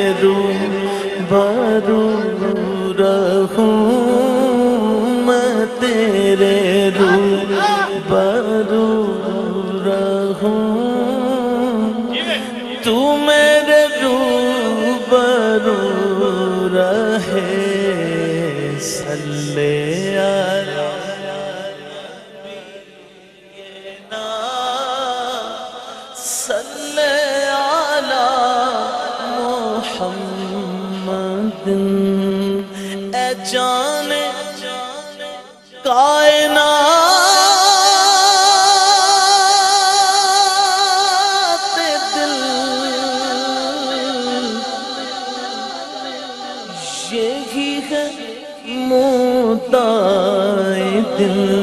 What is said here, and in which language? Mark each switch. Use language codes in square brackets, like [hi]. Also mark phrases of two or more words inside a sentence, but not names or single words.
[ur] روبرو رہوں، میں تیرے روبرو رہوں، تو میرے روبرو رہے. [ar] صلِّ على نبينا، صلِّ على محمدٍ. [ur] اے جان کائنات دل، یہی ہے مدعائے دل.